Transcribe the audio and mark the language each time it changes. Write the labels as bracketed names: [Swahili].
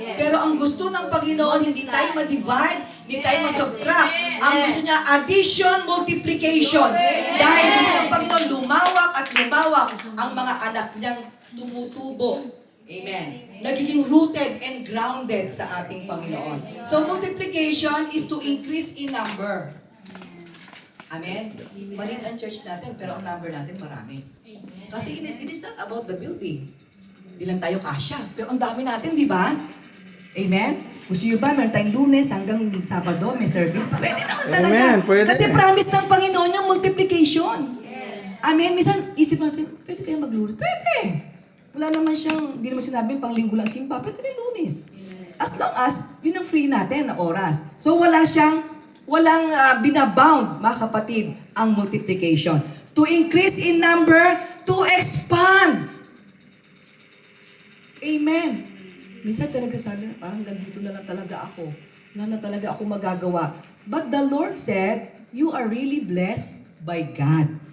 [Filipino] Pero ang gusto ng Panginoon, hindi tayo ma-divide, hindi tayo ma-subtract. Ang gusto niya, addition, multiplication. Dahil gusto ng Panginoon, lumawak at lumawak ang mga anak niyang tumutubo. Amen. Nagiging rooted and grounded sa ating Panginoon. [English] So multiplication is to increase in number. Amen? [Filipino] Maliit ang church natin, pero ang number natin marami. [English] Kasi it is not about the building. [Filipino] Hindi lang tayo kasya. Pero ang dami natin, di ba? Amen? Gusto nyo ba, meron tayong Lunes hanggang Sabado, may service? Pwede naman talaga. Amen, pwede. Kasi promise ng Panginoon yung multiplication. Amen? Minsan, isip natin, pwede kaya mag-Lunes? Pwede. Wala naman siyang, hindi naman sinabing pang linggo lang simpa, pwede rin Lunes. As long as, yun ang free natin na oras. So walang binabound, mga kapatid, ang multiplication. [English] To increase in number, to expand. [Filipino] Amen. Minsan talaga sabi, parang ganito na lang talaga ako. [English] Wala na talaga ako magagawa. But the Lord said, you are really blessed by God.